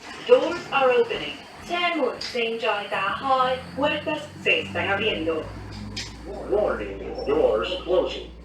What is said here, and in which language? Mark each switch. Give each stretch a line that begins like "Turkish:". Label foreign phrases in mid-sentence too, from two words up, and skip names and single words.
English: Doors are opening.
Chinese: 车門正在打開。
Spanish: Puertas se están abriendo.
English: Warning, doors closing.